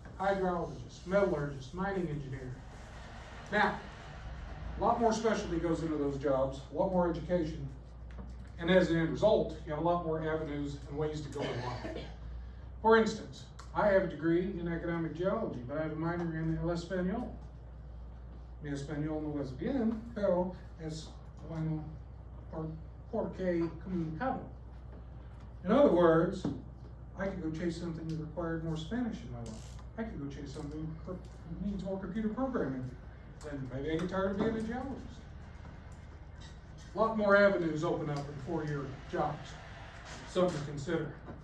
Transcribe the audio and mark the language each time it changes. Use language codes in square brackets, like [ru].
[en] Hydrologist, metallurgist, mining engineer. Now, a lot more specialty goes into those jobs, a lot more education, and as an end result, you have a lot more avenues and ways to go in life. For instance, I have a degree in economic geology, but I have a minor in [es] el español. Mi español no es bien, pero es bueno porque comunicado. [en] In other words, I could go chase something that required more Spanish in my life. I could go chase something that needs more computer programming. Then maybe I get tired of being a geologist. A lot more avenues open up in 4-year jobs. Something to consider.